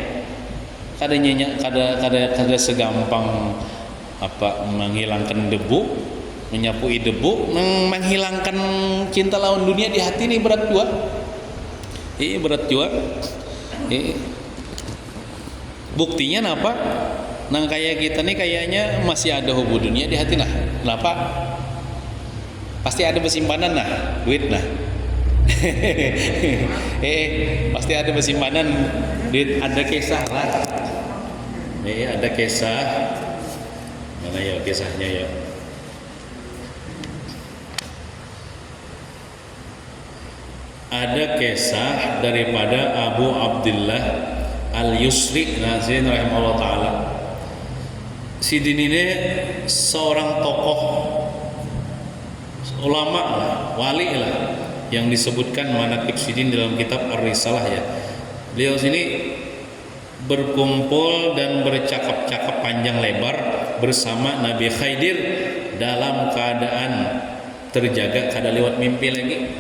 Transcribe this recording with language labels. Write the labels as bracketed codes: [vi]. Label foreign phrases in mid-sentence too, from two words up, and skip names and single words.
[bjn] Kada segampang menghilangkan debu, menyapui debu, menghilangkan cinta lawan dunia di hati ini berat juga. Berat juga. Buktinya apa? Nang kayak kita nih kayaknya masih ada [ar] hubu dunia [bjn] di hati nah. Kenapa? Pasti ada bersimpanan nah, duit nah. Pasti ada bersimpanan duit, ada kisah lah. Ada kisah. Mana ya kisahnya ya? Ada kisah daripada Abu Abdullah Al-Yusri Nazin [ar] rahimahullah ta'ala. [bjn] Si Din ini seorang tokoh ulama lah, wali lah, yang disebutkan manaqib Sidin dalam kitab Ar-Risalah ya. Beliau sini berkumpul dan bercakap-cakap panjang lebar bersama Nabi Khidir dalam keadaan terjaga, kada lewat mimpi lagi.